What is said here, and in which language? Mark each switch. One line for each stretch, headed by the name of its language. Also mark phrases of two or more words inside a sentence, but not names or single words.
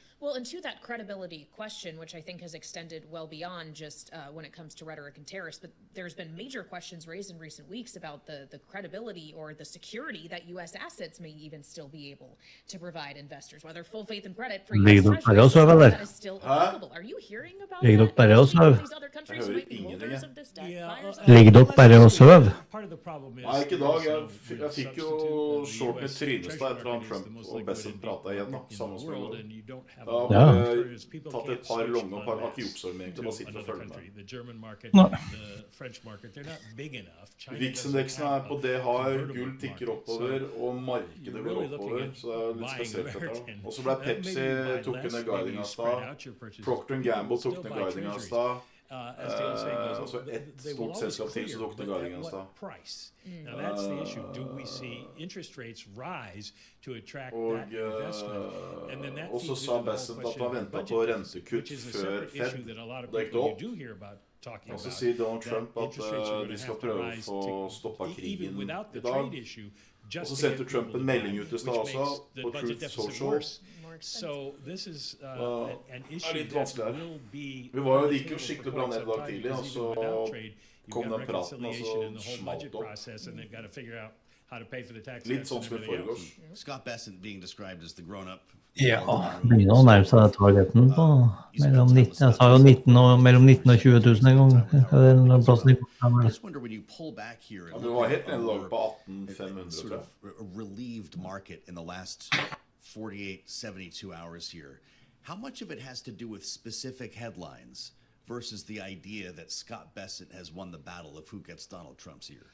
English: Well, and to that credibility question, which I think has extended well beyond just when it comes to rhetoric and tariffs, but there's been major questions raised in recent weeks about the credibility or the security that U.S. assets may even still be able to provide investors, whether full faith and credit for U.S. treasuries that is still available. Are you hearing about that? These other countries might be holders of this debt.
Norwegian: Ligger dere bare og sover? Nei, ikke i dag. Jeg fikk jo short med Trynestad etter at Trump og Bessent pratet igjen, da, samme som i går. Da har jeg tatt et par lange og par akjopsorm egentlig, bare sitte og følge med. Vixindeksen på det har, gull tikker oppover, og markedet går oppover, så det litt spesielt dette. Og så ble Pepsi tok ned guidingen av sted, Procter & Gamble tok ned guidingen av sted, altså ett stort selskap til som tok ned guidingen av sted.
English: Now that's the issue. Do we see interest rates rise to attract that investment? And then that
Norwegian: og så sa Bessent at han ventet på rentekutt før Fed, og det gikk det opp. Og så sier Donald Trump at de skal prøve å få stoppet krigen i dag. Og så sendte Trump en melding ut i sted også, på Truth Social.
English: So this is an issue that will be.
Norwegian: Det gikk jo skikkelig bra ned i dag tidlig, og så kom den praten, og så smalt opp. Litt sånn som i foregårs.
English: Scott Bessent being described as the grown-up.
Norwegian: Ja, begynner å nærme seg targeten på mellom 19, jeg sa jo 19 og mellom 19 og 20 000 en gang.
English: I just wonder when you pull back here and look at sort of a relieved market in the last 48, 72 hours here, how much of it has to do with specific headlines versus the idea that Scott Bessent has won the battle of who gets Donald Trump's ear?